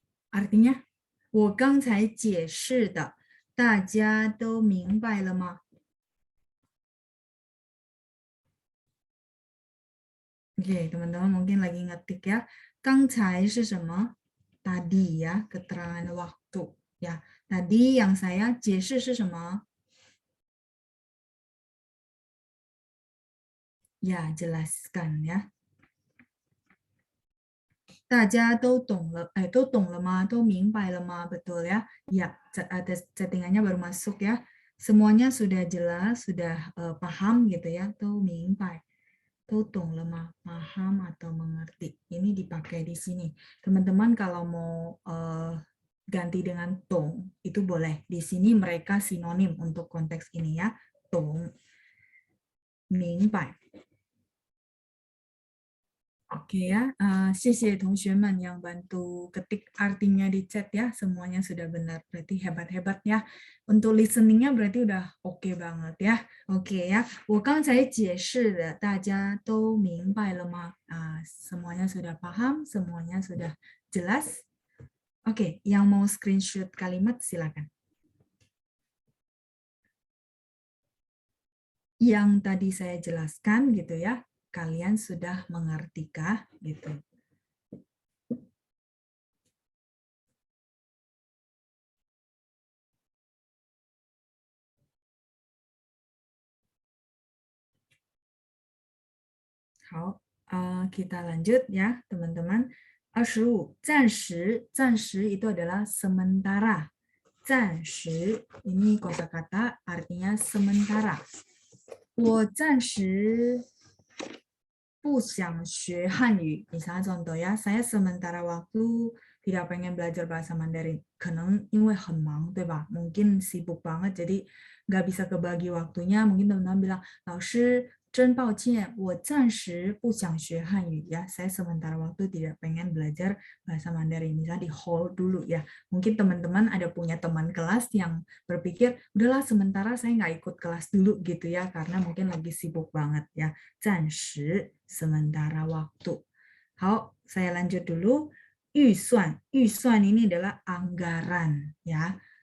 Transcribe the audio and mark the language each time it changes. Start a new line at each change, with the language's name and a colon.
Chinese: Artinya, 我刚才解释的，大家都明白了吗？
Indonesian: Oke, teman-teman mungkin lagi ngetik ya.
Chinese: Gangcai是什么?
Indonesian: Tadi ya, keterangan waktu. Ya, tadi yang saya
Chinese: 解释是什么?
Indonesian: Ya, jelaskan ya.
Chinese: 大家都懂了，都懂了吗？都明白了吗？
Indonesian: Betul ya? Ya, ada settingannya baru masuk ya. Semuanya sudah jelas, sudah paham gitu ya.
Chinese: 都明白。都懂了吗?
Indonesian: Paham atau mengerti. Ini dipakai di sini. Teman-teman kalau mau ganti dengan tong, itu boleh. Di sini mereka sinonim untuk konteks ini ya.
Chinese: Tong, mingbai.
Indonesian: Oke ya,
Chinese: 谢谢同学们
Indonesian: yang bantu ketik artinya di chat ya, semuanya sudah benar, berarti hebat-hebat ya. Untuk listeningnya berarti udah oke banget ya. Oke ya,
Chinese: 我刚才解释的大家都明白了吗?
Indonesian: Semuanya sudah paham, semuanya sudah jelas. Oke, yang mau screenshot kalimat silakan. Yang tadi saya jelaskan gitu ya. Kalian sudah mengertikah gitu. Kita lanjut ya teman-teman. 25, 暂时, 暂时 itu adalah sementara. 暂时 ini kosakata artinya sementara.
Chinese: 我暂时不想学汉语.
Indonesian: Misalnya contoh ya, saya sementara waktu tidak pengen belajar bahasa Mandarin.
Chinese: 可能因为很忙, 对吧?
Indonesian: Mungkin sibuk banget, jadi nggak bisa kebagi waktunya. Mungkin teman-teman bilang,
Chinese: 老师真抱歉，我暂时不想学汉语 ya.
Indonesian: Saya sementara waktu tidak pengen belajar bahasa Mandarin. Misalnya di hold dulu ya. Mungkin teman-teman ada punya teman kelas yang berpikir, udahlah sementara saya nggak ikut kelas dulu gitu ya, karena mungkin lagi sibuk banget ya. 暂时 sementara waktu. 好, saya lanjut dulu. 预算, 预算 ini adalah anggaran ya.